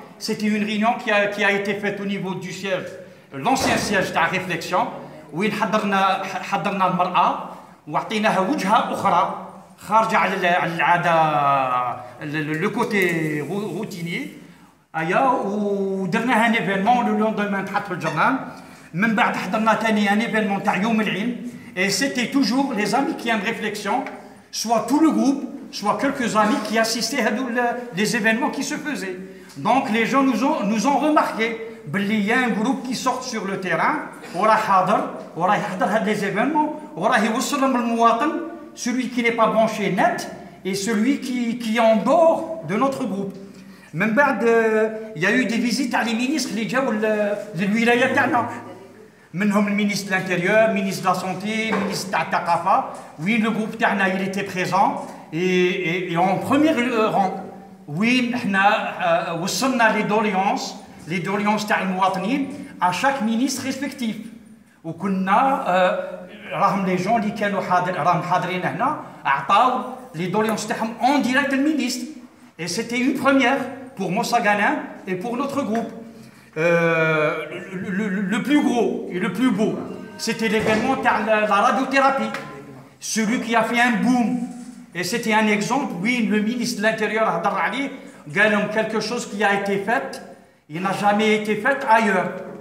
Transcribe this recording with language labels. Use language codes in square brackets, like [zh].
[fr] C'était une réunion qui a été faite au niveau du siège, l'ancien siège de Réflexion, [ar] وين حضرنا المرأة وعطيناها وجهة أخرى خارجة على العادة [fr] le côté routinier. [ar] ودرنا [fr] un événement le lendemain [ar] تحط في الجرنال. من بعد حضرنا ثاني [fr] un événement [ar] تاع يوم العلم. [fr] Et c'était toujours les amis qui aiment réflexion, soit tout le groupe, soit quelques amis qui assistaient à les événements qui se faisaient. Donc les gens nous ont remarqué. Il y a un groupe qui sort sur le terrain, [ar] وراه يحضر [fr] les événements, [ar] وراه يوصلهم للمواطن, [fr] celui qui n'est pas branché net et celui qui est en dehors de notre groupe. [ar] من بعد [fr] il y a eu des visites à les ministres [ar] اللي جاوا للولاية تاعنا. [fr] منهم المينيستر de l'Intérieur, ministre de la Santé, ministre [ar] تاع الثقافة. [fr] Oui, le groupe [ar] تاعنا [fr] il était présent et en premier rang. Oui, [ar] احنا وصلنا [fr] les doléances [ar] تاع المواطنين [fr] à chaque ministre respectif. [ar] وكنا راهم [fr] les gens [ar] اللي كانوا راهم حاضرين هنا عطاو [fr] les doléances [ar] تاعهم [fr] en direct [ar] المينيستر. [fr] Et c'était une première pour Mostaganem et pour notre groupe. Le plus gros et le plus beau, c'était l'événement de la radiothérapie. Celui qui a fait un boom. Et c'était un exemple, oui, le ministre de l'Intérieur a dit quelque chose qui a été fait, il n'a jamais été fait ailleurs.